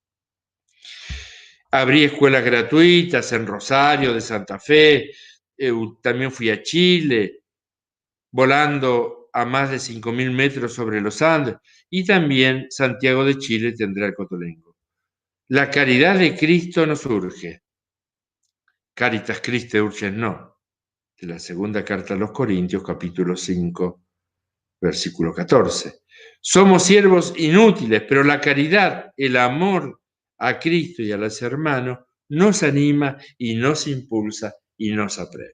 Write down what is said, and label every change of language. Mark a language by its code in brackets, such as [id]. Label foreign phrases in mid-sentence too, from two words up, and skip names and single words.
[es] Abrí escuelas gratuitas en Rosario, de Santa Fe, también fui a Chile, volando a más de 5.000 metros sobre los Andes, y también Santiago de Chile tendrá el Cotolengo. La caridad de Cristo nos urge. [la] Caritas Christi urgens no. [es] De la segunda carta a los Corintios, capítulo 5, versículo 14. Somos siervos inútiles, pero la caridad, el amor a Cristo y a los hermanos nos anima y nos impulsa y nos apremia.